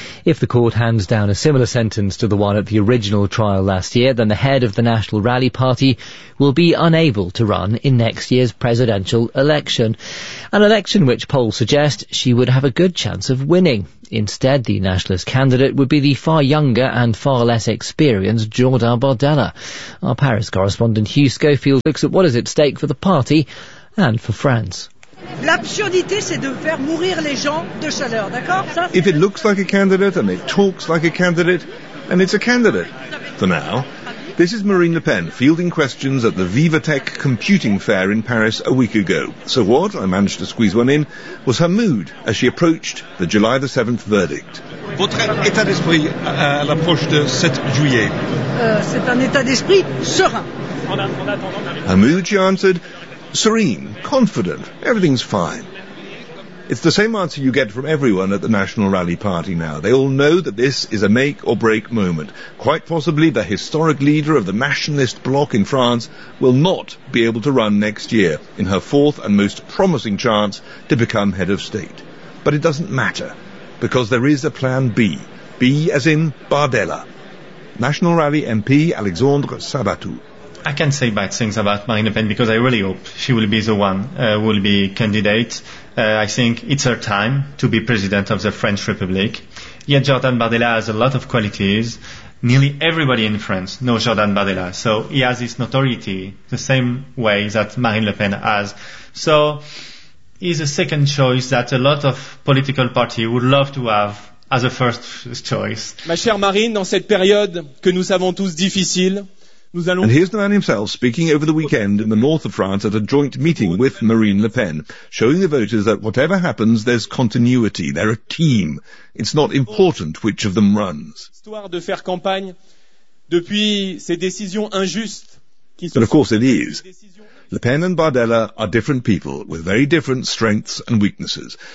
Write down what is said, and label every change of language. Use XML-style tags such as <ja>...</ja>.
<en>If the court hands down a similar sentence to the one at the original trial last year, then the head of the National Rally Party will be unable to run in next year's presidential election, an election which polls suggest she would have a good chance of winning. Instead, the nationalist candidate would be the far younger and far less experienced Jordan Bardella. Our Paris correspondent Hugh Schofield looks at what is at stake for the party and for France.</en> <fr>L'absurdité, c'est de faire mourir les gens de chaleur, d'accord?</fr> <en>If it looks like a candidate and it talks like a candidate, then it's a candidate. For now. This is Marine Le Pen, fielding questions at the VivaTech computing fair in Paris a week ago. So what, I managed to squeeze one in, was her mood as she approached the July the 7th verdict.</en> <fr>Votre état d'esprit à l'approche de 7 juillet. C'est un état d'esprit serein.</fr> <en>Her mood, she answered, serene, confident, everything's fine. It's the same answer you get from everyone at the National Rally Party now. They all know that this is a make-or-break moment. Quite possibly the historic leader of the nationalist bloc in France will not be able to run next year in her fourth and most promising chance to become head of state. But it doesn't matter, because there is a plan B. B as in Bardella. National Rally MP Alexandre Sabatou. I can't say bad things about Marine Le Pen because I really hope she will be the one will be candidate. I think it's her time to be president of the French Republic. Yet Jordan Bardella has a lot of qualities. Nearly everybody in France knows Jordan Bardella. So he has his notoriety the same way that Marine Le Pen has. So he's a second choice that a lot of political parties would love to have as a first choice.</en> <fr>Ma chère Marine, dans cette période que nous savons tous difficile,</fr> <en>and here's the man himself speaking over the weekend in the north of France at a joint meeting with Marine Le Pen, showing the voters that whatever happens, there's continuity. They're a team. It's not important which of them runs. But of course it is. Le Pen and Bardella are different people with very different strengths and weaknesses.</en>